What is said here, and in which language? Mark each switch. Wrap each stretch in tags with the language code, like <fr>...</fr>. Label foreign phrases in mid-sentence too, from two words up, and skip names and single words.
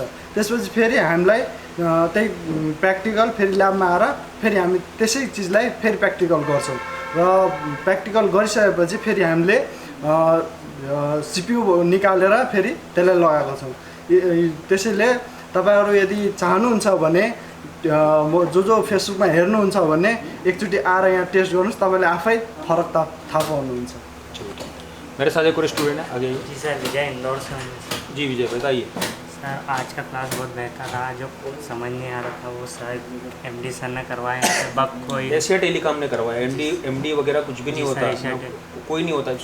<ne>त्यसपछि फेरि हामीलाई त्यही प्र्याक्टिकल फेरि ल्याबमा आएर फेरि हामी त्यसै चिजलाई फेरि प्र्याक्टिकल गर्छौँ र प्र्याक्टिकल गरिसकेपछि फेरि हामीले सिपियु निकालेर फेरि त्यसलाई लगाएको छौँ। त्यसैले तपाईँहरू यदि चाहनुहुन्छ भने जो फेसबुकमा हेर्नुहुन्छ भने एकचोटि आएर यहाँ टेस्ट गर्नुहोस्, तपाईँले आफै फरक थाहा पाउनुहुन्छ।</ne> <hi>मेरे साथ एक और स्टूडेंट है, आगे। जी सर, विजय इंदौर से। जी विजय, बताइए। सर आज का क्लास बहुत बेहतर रहा। जो समझ नहीं आ रहा था वो सर एमडी सर ने करवाया। बग कोई एशिया टेलीकॉम ने करवाया। एमडी वगैरह कुछ भी नहीं होता, कोई नहीं होता।</hi>